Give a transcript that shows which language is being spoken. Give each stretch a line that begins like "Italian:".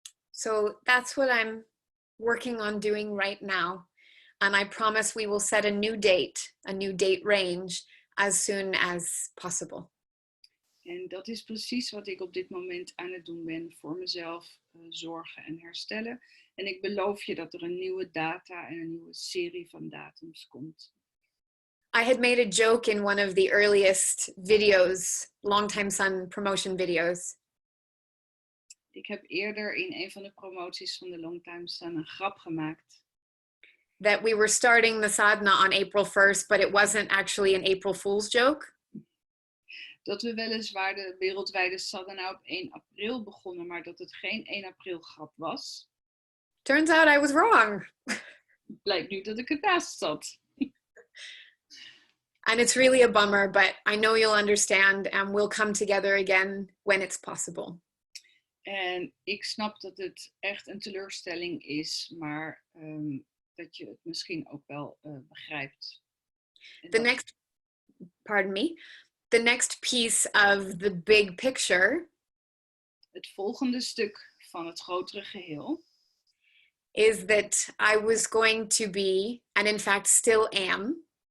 English: So that's what I'm working on doing right now. And I promise we will set a new date range as soon as possible.
Dutch: En dat is precies wat ik op dit moment aan het doen ben voor mezelf, zorgen en herstellen. En ik beloof je dat er een nieuwe data en een nieuwe serie van datums komt.
English: I had made a joke in one of the earliest videos, Longtime Sun promotion videos.
Dutch: Ik heb eerder in een van de promoties van de Longtime Sun een grap gemaakt.
English: That we were starting the sadhana on April 1st, but it wasn't actually an April Fool's joke.
Dutch: Dat we weliswaar de wereldwijde sadhana op 1 april begonnen, maar dat het geen 1 april grap was.
English: Turns out I was wrong.
Dutch: Blijkt nu dat ik ernaast zat.
English: And it's really a bummer, but I know you'll understand and we'll come together again when it's possible.
Dutch: En ik snap dat het echt een teleurstelling is, maar dat je het misschien ook wel begrijpt.
English: The next piece of the big picture
Dutch: het volgende stuk van het grotere geheel
English: is that I was going to be, and in fact still am,